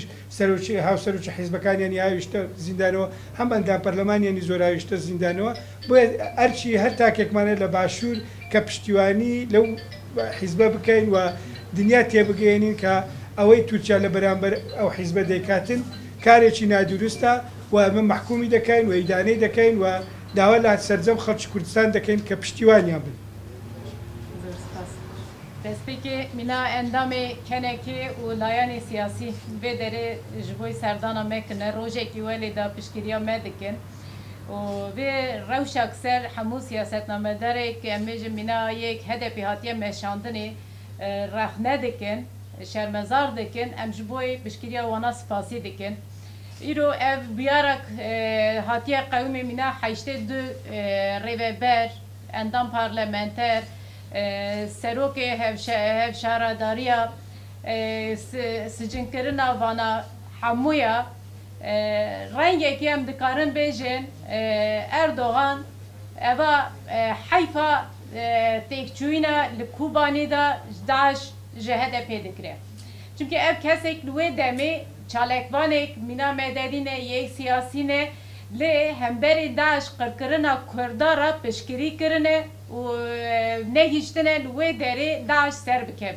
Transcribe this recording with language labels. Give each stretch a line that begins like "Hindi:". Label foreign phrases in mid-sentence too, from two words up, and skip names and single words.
Central Kurdish: سەرۆکی هاوسەرۆکی حیزبەکانیان یاویشتە زیندانەوە هەم ئەندام پەرلەمانیانی زۆراویشتە زیندانەوە بۆیە ئەرچی هەر تاکێکمانێت لە باشوور کە پشتیوانی لەو حیزبە بکەین و دنیا تێبگەێنین کە ئەوەی تورکیا لە بەرامبەر ئەو حیزبە دەیکاتن کارێکی نادروستە و ئەمە محکومی دەکەین و ئیدانەی دەکەین و داوا لە سەرجەم خەڵکی کوردستان دەکەین کە پشتیوانیان بن.
Kurdish: Despeki mina endamê kenekê û layanê siyasî vê derê ji bo serdana me kine rojekî welê da piştgiriya me dikin û vê rewşek ser hemû siyasetnamedarek em ê ji mina yek HDP hatiye meşandinê rexne dikin şermezar dikin em ji bo piştgiriya wana spasî dikin îro ev biyarak hatiye qewmê mina heştê du rêveber endam parlamenter سەرۆکێ هەفشارداریە سجنکردنا vana hemûya rengekî em dikarin bêjin Erdogan eva heyfa têkçûyîna li Kubanî da Daeş ji HDP dikire. Çünkü ev kesek li wê demê çalekvanek mîna mededîne yek siyasîne lê hemberî Daeş qirkirina Kurdara piştgirî kirine û nehîştine li wê derê Daeş ser bikeve.